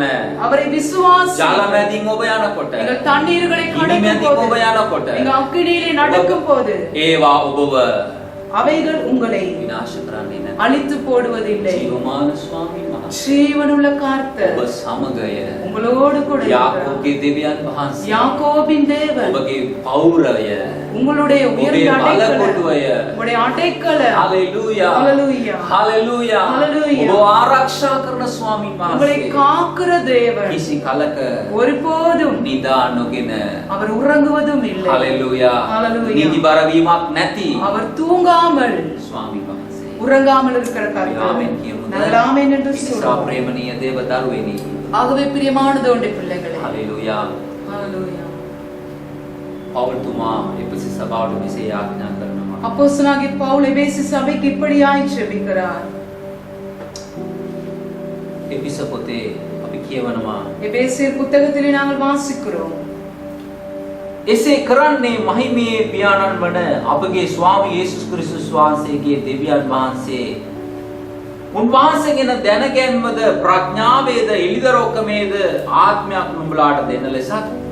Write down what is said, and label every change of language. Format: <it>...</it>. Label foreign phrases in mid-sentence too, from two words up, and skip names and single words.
<ta>அவரை விசுவாசி.</ta> <si>ජල මැදින් ඔබ යනකොට</si> <ta>நீங்கள் தண்ணீர்களை</ta> <si>ගිනි</si> <ta>கடக்கும்</ta> <si>මැදින් ඔබ</si> <ta>போது,</ta> <si>යනකොට</si> <ta>நீங்கள் அக்கினியிலே நடக்கும் போது</ta> <si>ඒවා ඔබව</si> <ta>அவைகள் உங்களை</ta> <si>විනාශ කරන්නේ නැහැ.</si> <ta>அழித்து போடுவதில்லை.</ta> <si>ජීවමාන ස්වාමීන් වහන්සේ</si> <ta>ஜீவனுள்ள கர்த்தர்</ta> <si>ඔබ සමගය</si> <ta>உங்களோடு கூட இருக்கிறார்.</ta> <si>යාකෝබගේ දෙවියන් වහන්සේ</si> <ta>யாக்கோபின் தேவன்</ta> <si>ඔබගේ පෞරය</si> <ta>உங்களுடைய உயர்ந்த</ta> <si>ඔබේ</si> <ta>அடைக்கலம்,</ta> <si>බලකොටුවය</si> <ta>உங்களுடைய அடைக்கலம், Hallelujah. Hallelujah. Hallelujah. Hallelujah.</ta> <si>ඔබ ආරක්ෂා කරන ස්වාමීන්</si> <ta>உங்களை</ta> <si>වහන්සේ</si> <ta>காக்கிற தேவன்</ta> <si>කිසි කලක</si> <ta>ஒருபோதும்</ta> <si>නිදා නොගෙන</si> <ta>அவர் உறங்குவதும் இல்லை. Hallelujah. Hallelujah.</ta> <si>නිදිබර වීමක් නැති</si> <ta>அவர் தூங்காமல்</ta> <si>ස්වාමීන් වහන්සේ.</si> <ta>உறங்காமல் இருக்கிற கர்த்தர்.</ta> <si>ஆமென் කියමුද?</si> <ta>நாங்கள் ஆமென் என்று</ta> <si>නිසා</si> <ta>சொல்றோம்.</ta> <si>ප්‍රේමණීය දේව දරුවෙනි.</si> <ta>ஆகவே பிரியமானது உண்டு பிள்ளைகளே. Hallelujah. Hallelujah.</ta> <si>පවුල්තුමා එපිසි සභාවට මෙසේ යාඥා කරනවා.</si> <ta>அப்போஸ்தலனாகிய பவுல் எபேசு சபைக்கு இப்படியாய் ஜெபிக்கிறார்.</ta> <si>එපිස පොතේ අපි කියවනවා</si> <ta>எபேசியர் புத்தகத்திலே நாங்கள் வாசிக்கிறோம்.</ta> <si>එසේ කරන්නේ මහිමේ පියාණන් වන අපගේ ස්වාමී යේසුස් ක්‍රිස්තුස් වහන්සේගේ දෙවියන් වහන්සේ උන්වහන්සේගෙන දැනගැන්මද ප්‍රඥාවේද එළිදරෝකමේද ආත්මයක් නුඹලාට දෙන ලෙසත්</si>